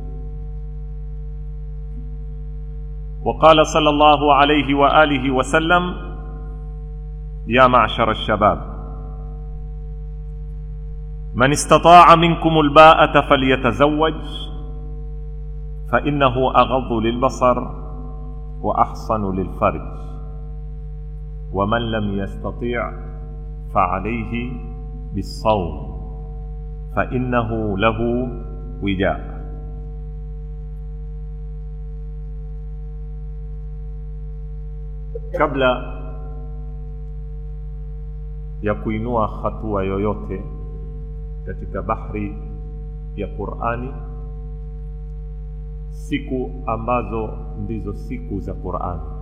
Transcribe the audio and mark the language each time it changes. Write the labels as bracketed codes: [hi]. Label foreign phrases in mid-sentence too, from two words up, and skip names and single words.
[ar] وقال صلى الله عليه وآله وسلم: يا معشر الشباب، من استطاع منكم الباءة فليتزوج، فإنه أغض للبصر وأحصن للفرج، ومن لم يستطع فعليه بالصوم فإنه له وجاء. [sw] Kabla ya kuinua hatua yoyote katika bahari ya Qur'ani, siku ambazo ndizo siku za Qur'ani,